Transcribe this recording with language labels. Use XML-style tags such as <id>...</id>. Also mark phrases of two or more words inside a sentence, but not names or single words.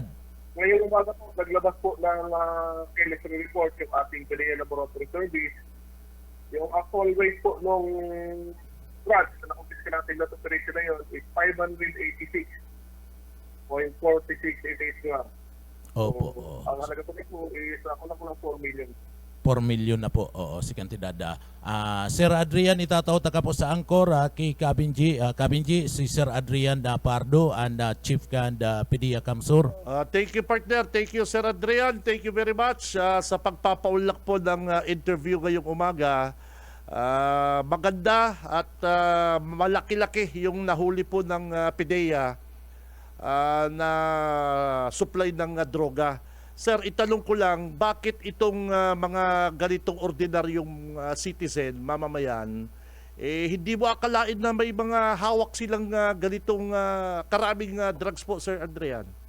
<tl>Ngayong umaga po, naglabas po ng chemistry report yung ating PDEA Laboratory Service. Yung</tl> <en>actual weight</en> <tl>po nung drugs na nakumpiska natin na operation na yun is 586.4688 grams. Opo. So, ang halaga po ito is kulang-kulang 4 million.</tl> <bik>4 million na po, si kantidad. Sir Adrian, itataw ka po sa angkor kay Kabin G. Kabin G, si Sir Adrian Pardo and Chief Kan PDEA Kamsur.</bik> <en>Thank you, partner. Thank you, Sir Adrian. Thank you very much</en> <tl>sa pagpapaulak po ng interview ngayong umaga. Maganda at malaki-laki yung nahuli po ng PDEA na supply ng droga. Sir, itanong ko lang, bakit itong mga ganitong ordinaryong citizen, mamamayan, hindi mo akalain na may mga hawak silang ganitong karaming drugs po, Sir Adrian?</tl>